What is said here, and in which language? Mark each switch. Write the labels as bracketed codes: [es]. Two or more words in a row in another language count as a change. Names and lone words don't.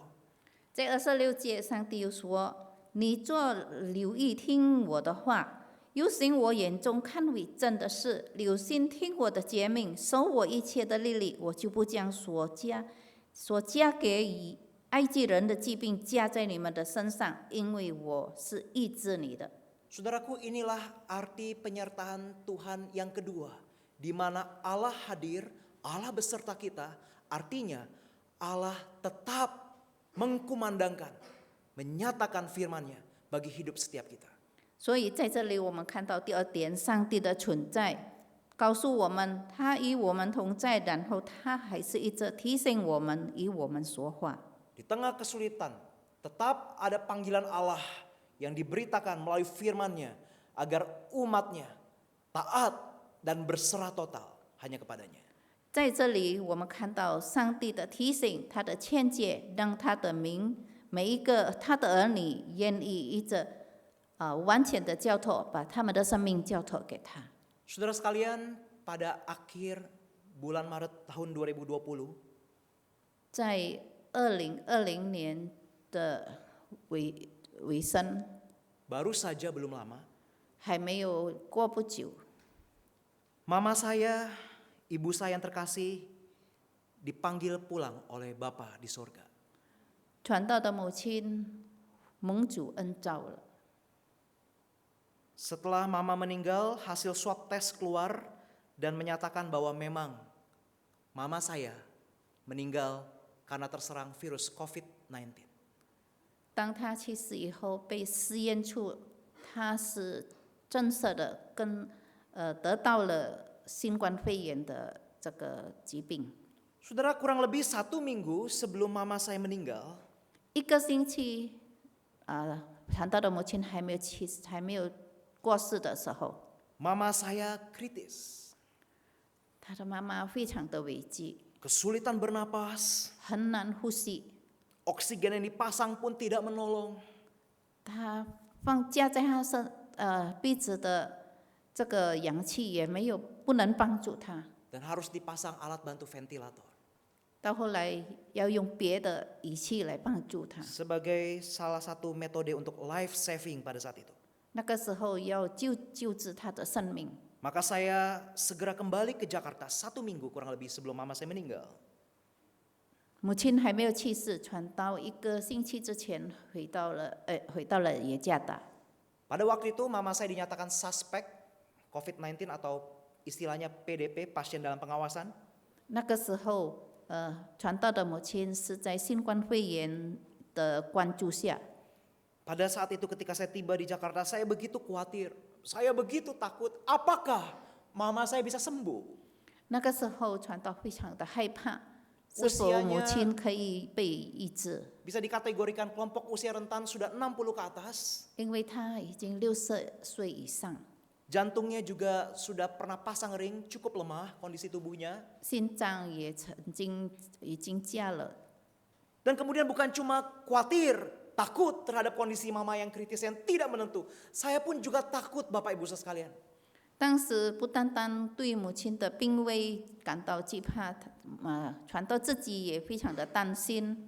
[zh] 在26节，上帝又说：“你若留意听我的话，又行我眼中看为正的事，留心听我的诫命，守我一切的律例，我就不将所加给于埃及人的疾病加在你们的身上，因为我是医治你的。” [id] Saudaraku, inilah arti penyertaan Tuhan yang kedua, di mana Allah hadir, Allah beserta kita, artinya Allah tetap mengkumandangkan, menyatakan firman-Nya bagi hidup setiap kita. [zh] 所以在这里，我们看到第二点，上帝的存在告诉我们，他与我们同在，然后他还是一直提醒我们，与我们说话。 [id] Di tengah kesulitan, tetap ada panggilan Allah yang diberitakan melalui firman-Nya agar umat-Nya taat dan berserah total hanya kepadanya. [zh] 在这里，我们看到上帝的提醒，他的劝诫，让他的民每一个他的儿女愿意一直完全的交托，把他们的生命交托给他。 [id] Saudara sekalian, pada akhir bulan Maret tahun 2020, [zh] 在2020年的尾声， [id] baru saja belum lama, [zh] 还没有过不久， [id] mama saya, ibu saya yang terkasih, dipanggil pulang oleh Bapa di sorga. [zh] 传道的母亲蒙主恩召了。 [id] Setelah mama meninggal, hasil swab tes keluar dan menyatakan bahwa memang mama saya meninggal karena terserang virus COVID-19. [zh] 当他去世以后，被试验出他是正式的得到了新冠肺炎的这个疾病。 [id] Saudara, kurang lebih 1 minggu sebelum mama saya meninggal, [zh] 1 个星期，传道的母亲还没有过世的时候， [id] mama saya kritis. [zh] 他的妈妈非常的危机， [id] Kesulitan bernapas, [zh] 很难呼吸。 [id] oksigen yang dipasang pun tidak menolong. [zh] 他架在他鼻子的这个氧气也不能帮助他。 [id] Dan harus dipasang alat bantu ventilator. [zh] 到后来要用别的仪器来帮助他。 [id] Sebagai salah satu metode untuk [en] life saving [id] pada saat itu. [zh] 那个时候要救治他的生命。 [id] Maka saya segera kembali ke Jakarta 1 minggu kurang lebih sebelum mama saya meninggal. [zh] 母亲还没有去世，传道1个星期之前回到了耶加达。 [id] Pada waktu itu mama saya dinyatakan suspek COVID-19 atau istilahnya PDP, pasien dalam pengawasan. [zh] 那个时候，传道的母亲是在新冠肺炎的关注下。 [id] Pada saat itu ketika saya tiba di Jakarta, saya begitu khawatir, saya begitu takut, apakah mama saya bisa sembuh? [zh] 那个时候，传道非常的害怕，是否母亲可以被医治？ [id] Bisa dikategorikan kelompok usia rentan sudah 60 ke atas. [zh] 因为他已经60岁以上， [id] Jantungnya juga sudah pernah pasang ring, cukup lemah kondisi tubuhnya. [zh] 心脏也已经架了。 [id] Dan kemudian bukan cuma khawatir, takut terhadap kondisi mama yang kritis yang tidak menentu. Saya pun juga takut Bapak Ibu sekalian. [zh] 当时不单单对母亲的病危感到惧怕，传道自己也非常的担心。